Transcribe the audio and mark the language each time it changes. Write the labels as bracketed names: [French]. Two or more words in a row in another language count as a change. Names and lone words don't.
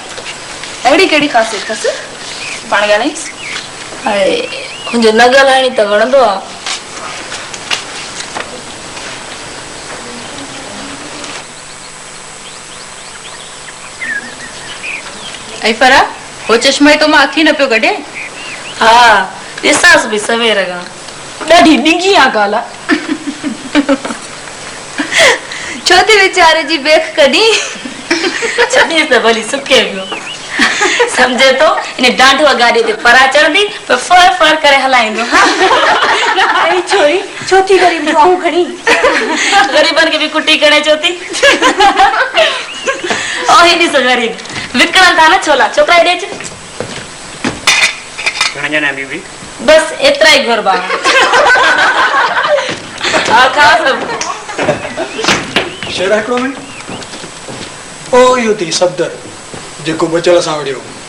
[Sindhi] अहिड़ी कहिड़ी ख़ासियत अथसि? पाण ॻाल्हाईंसि। हाणे मुंहिंजो न ॻाल्हाइणी त वणंदो आहे। ऐं फरा हो चश्मा तो मां अखी न पियो कढे। हा ॾिसांसि बि सवेर खां ॾाढी ॾिघी आहे ॻाल्हि आहे। छो थी वीचारे जी बेख कढी? छॾीस त भली सुके पियो। समझे तो इन डांढो गाड़ी ते परा चढ़ंदी पर फर फर करे हलाईंदो। ऐं छोरी चौथी ग़रीब जो आऊं खणी गरीबन के भी कुटी करे चोती। ओ ही ॾिस गरीब विकणन था न छोला छोकरा ॾे अच। घणा ॼणा बीबी? बस एतिरा ई घुरबा। हा खा सब। शेर हिकिड़ो मिंट। ओ इहो थी सफ़दर जेको बचल सां विड़ियो।